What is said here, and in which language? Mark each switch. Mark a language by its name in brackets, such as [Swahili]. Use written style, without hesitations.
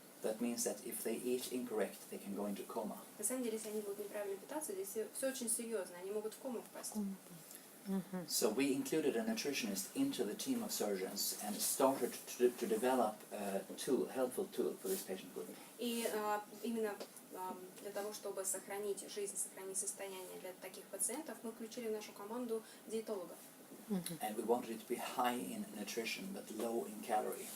[English] That means that if they eat incorrect, they can go into coma. [Russian] На самом деле, если они будут неправильно питаться, здесь все очень серьезно. Они могут в кому впасть. [English] So we included a nutritionist into the team of surgeons and started to develop a tool, helpful tool for this patient group. [Russian] И именно для того, чтобы сохранить жизнь, сохранить состояние для таких пациентов, мы включили в нашу команду диетологов. [English] And we wanted it to be high in nutrition but low in calorie.